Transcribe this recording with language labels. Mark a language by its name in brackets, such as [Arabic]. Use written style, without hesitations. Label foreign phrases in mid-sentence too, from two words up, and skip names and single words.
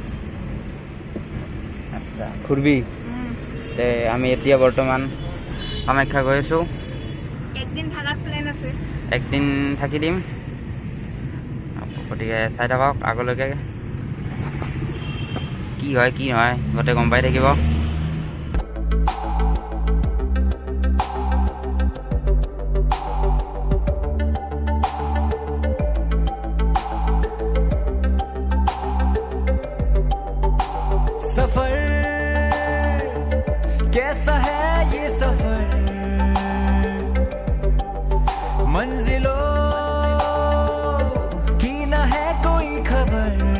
[Assamese] আচ্ছা, ঘূৰবি। তে আমি এতিয়া বৰ্তমান কামাখ্যা গৈ আছোঁ। একদিন থাকাৰ প্লেন আছে। একদিন থাকি দিম, গতিকে চাই থাকক আগলৈকে কি হয় কি নহয় গোটেই গম পাই থাকিব। [Hindi] सफर कैसा है ये सफर, मंजिलों की न है कोई खबर।